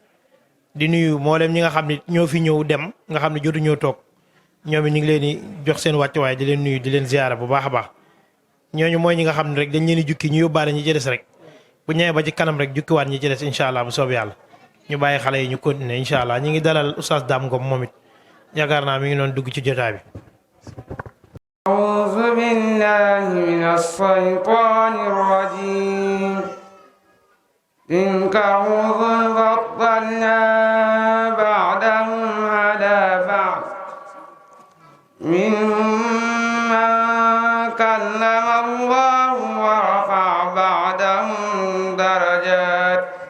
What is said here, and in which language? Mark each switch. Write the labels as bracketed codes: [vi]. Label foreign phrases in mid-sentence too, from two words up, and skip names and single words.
[wo] di nuyu mboolem ñi nga xam ne ñoo fi ñëw dem nga xam ne jotu ñoo toog ñoom it ñu ngi leen di jox seen wàccuwaay di leen nuyu di leen ziyaara bu baax a baax ñooñu mooy ñi nga xam ne rek dañ leen di jukki ñu yóbbaale ñi ci des rek bu ñëwee ba ci kanam rek jukkiwaat ñi ci des [ar] إن شاء الله [wo] bu soob yàlla ñu bàyyi xale yi ñu continuer [ar] إن شاء الله [wo] ñu ngi dalal Oustaz Dame Ngom moom it yaakaar naa mi ngi doon dugg ci jotaay bi. [ar] أعوذ بالله من الشيطان الرجيم تلك رسل فضلنا بعدهم على بعض منهم من كلم الله ورفع بعدهم درجات